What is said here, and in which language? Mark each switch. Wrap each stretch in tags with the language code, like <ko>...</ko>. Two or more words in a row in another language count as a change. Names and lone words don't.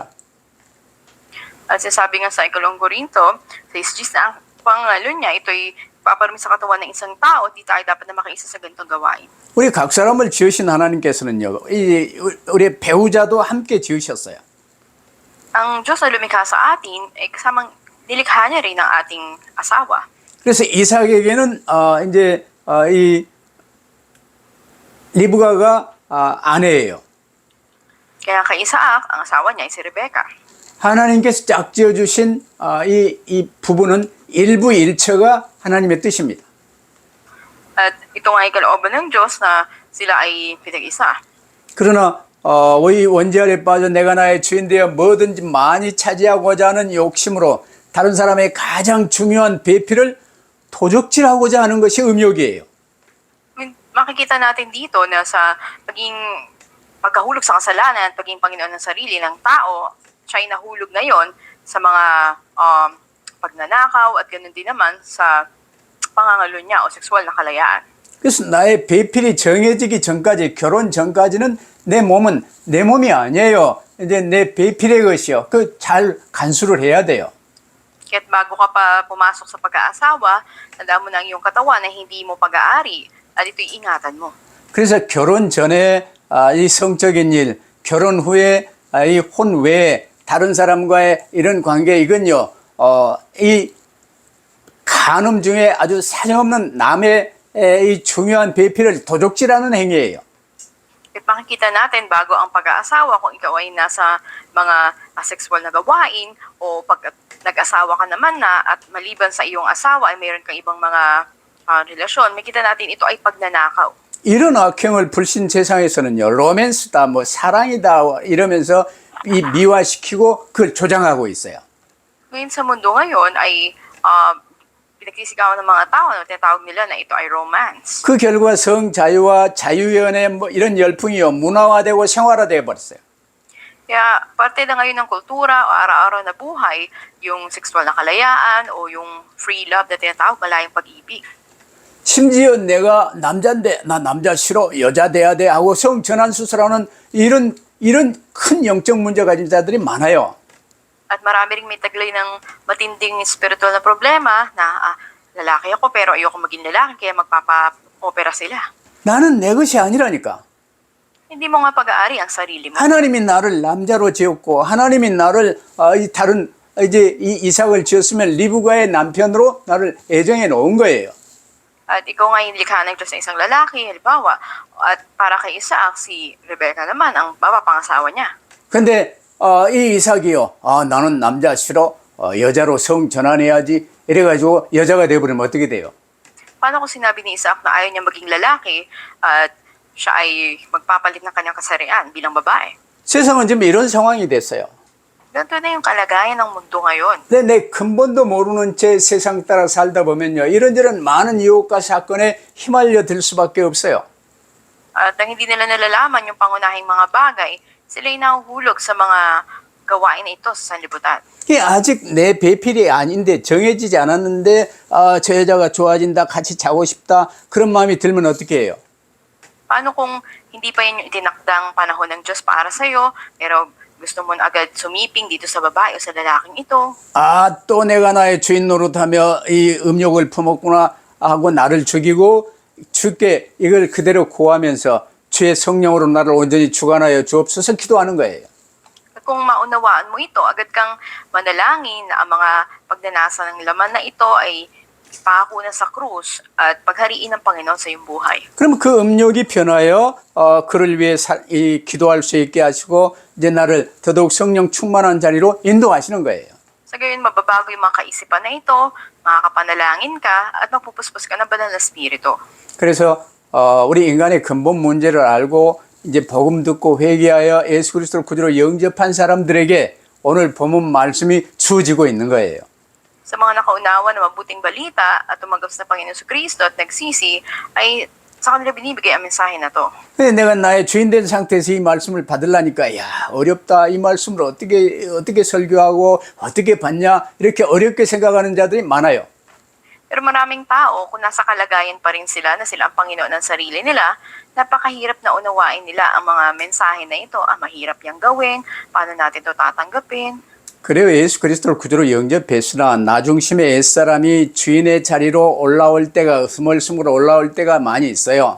<tl>At sinasabi nga sa Ikalawang Korinto, sa isjis na ang pangangalunya, ito'y paparami sa katawan ng isang tao, di tayo dapat na makiisa sa ganitong gawain.</tl> <ko>우리 각 사람을 지으신 하나님께서는요. 우리 배우자도 함께 지으셨어요.</ko> <tl>Ang Diyos na lumikha sa atin ay kasamang nilikha niya rin ang ating asawa.</tl> <ko>그래서 이삭에게는 이제 이 리브가가 아내예요.</ko> <tl>Kaya kay Isaac, ang asawa niya ay si Rebecca.</tl> <ko>하나님께서 짝지어 주신 이 부부는 일부일처가 하나님의 뜻입니다.</ko> <tl>At ito nga ay kalooban ng Diyos na sila ay pinag-isa.</tl> <ko>그러나 이 원죄에 빠져 내가 나의 주인 되어 뭐든지 많이 차지하고자 하는 욕심으로 다른 사람의 가장 중요한 배필을 도적질하고자 하는 것이 음욕이에요.</ko> <tl>Makikita natin dito na sa paging pagkahulog sa kasalanan at paging Panginoon ng sarili ng tao, siya ay nahulog ngayon sa mga pagnanakaw at ganoon din naman sa pangangalunya o sexual na kalayaan.</tl> <ko>그래서 나의 배필이 정해지기 전까지 결혼 전까지는 내 몸은 내 몸이 아니에요. 이제 내 배필의 것이요. 그 잘 간수를 해야 돼요.</ko> <tl>Kaya't bago ka pa pumasok sa pag-aasawa, tandaan mo na ang iyong katawan na hindi mo pag-aari at ito'y ingatan mo.</tl> <ko>그래서 결혼 전에 이 성적인 일, 결혼 후에 이 혼외 다른 사람과의 이런 관계 이건요. 이 간음 중에 아주 사정없는 남의 이 중요한 배필을 도적질하는 행위예요.</ko> <tl>At makikita natin bago ang pag-aasawa kung ikaw ay nasa mga sexual na gawain o pag nag-asawa ka naman na at maliban sa iyong asawa ay mayroon kang ibang mga relasyon, makikita natin ito ay pagnanakaw.</tl> <ko>이런 악행을 불신 세상에서는요. 로맨스다, 뭐 사랑이다 이러면서 이 미화시키고 그걸 조장하고 있어요.</ko> <tl>Ngayon sa mundo ngayon ay pinagsisigawan ng mga tao na tinatawag nila na ito ay romance.</tl> <ko>그 결과 성자유와 자유연애 뭐 이런 열풍이요. 문화화되고 생활화되어 버렸어요.</ko> <tl>Kaya parte na ngayon ng kultura o araw-araw na buhay, yung sexual na kalayaan o yung</tl> <en>free love</en> <tl>na tinatawag, malayang pag-ibig.</tl> <ko>심지어 내가 남자인데 나 남자 싫어 여자 돼야 돼 하고 성전환 수술하는 이런 큰 영적 문제 가진 자들이 많아요.</ko> <tl>At marami ring may taglay ng matinding spiritual na problema na lalaki ako pero ayoko maging lalaki kaya magpapa-opera sila.</tl> <ko>나는 내 것이 아니라니까.</ko> <tl>Hindi mo nga pag-aari ang sarili mo.</tl> <ko>하나님이 나를 남자로 지었고 하나님이 나를 이 다른 이제 이 이삭을 지었으면 리브가의 남편으로 나를 애정해 놓은 거예요.</ko> <tl>At ikaw nga yung likha ng Diyos na isang lalaki, halimbawa, at para kay Isaac, si Rebecca naman ang mapapangasawa niya.</tl> <ko>근데 이 이삭이요. 나는 남자 싫어. 여자로 성 전환해야지. 이래가지고 여자가 돼버리면 어떻게 돼요?</ko> <tl>Paano kung sinabi ni Isaac na ayaw niya maging lalaki at siya ay magpapalit ng kanyang kasarian bilang babae?</tl> <ko>세상은 지금 이런 상황이 됐어요.</ko> <tl>Ganito na yung kalagayan ng mundo ngayon.</tl> <ko>근데 내 근본도 모르는 채 세상 따라 살다 보면요. 이런저런 많은 유혹과 사건에 휘말려 들 수밖에 없어요.</ko> <tl>At ang hindi nila nalalaman yung pangunahing mga bagay, Sila'y nahuhulog sa mga gawain na ito sa sanlibutan.</tl> <ko>이게 아직 내 배필이 아닌데 정해지지 않았는데 저 여자가 좋아진다, 같이 자고 싶다 그런 마음이 들면 어떻게 해요?</ko> <tl>Paano kung hindi pa yun yung itinakdang panahon ng Diyos para sa'yo, pero gusto mo na agad sumiping dito sa babae o sa lalaking ito?</tl> <ko>아, 또 내가 나의 주인 노릇하며 이 음욕을 품었구나 하고 나를 죽이고 주께 이걸 그대로 고하면서 주의 성령으로 나를 온전히 주관하여 주옵소서 기도하는 거예요.</ko> <tl>At kung maunawaan mo ito, agad kang manalangin na ang mga pagnanasa ng laman na ito ay ipako na sa krus at paghariin ng Panginoon sa iyong buhay.</tl> <ko>그럼 그 음욕이 변하여 그를 위해 기도할 수 있게 하시고 이제 나를 더더욱 성령 충만한 자리로 인도하시는 거예요.</ko> <tl>Sa gayon, mababago yung mga kaisipan na ito, makakapanalangin ka, at magpupuspos ka ng banal na spirito.</tl> <ko>그래서 우리 인간의 근본 문제를 알고 이제 복음 듣고 회개하여 예수 그리스도를 구주로 영접한 사람들에게 오늘 본문 말씀이 주어지고 있는 거예요.</ko> <tl>Sa mga nakaunawa ng mabuting balita at tumanggap sa Panginoon sa Kristo at nagsisi, ay sa kanila binibigay ang mensahe na to.</tl> <ko>근데 내가 나의 주인 된 상태에서 이 말씀을 받으려니까 야 어렵다 이 말씀을 어떻게 설교하고 어떻게 받냐 이렇게 어렵게 생각하는 자들이 많아요.</ko> <tl>Pero maraming tao, kung nasa kalagayan pa rin sila na sila ang Panginoon ng sarili nila, napakahirap na unawain nila ang mga mensahe na ito. Mahirap yang gawin, paano natin ito tatanggapin.</tl> <ko>그래요. 예수 그리스도를 구주로 영접했으나 나중심의 옛사람이 주인의 자리로 올라올 때가 스멀스멀 올라올 때가 많이 있어요.</ko>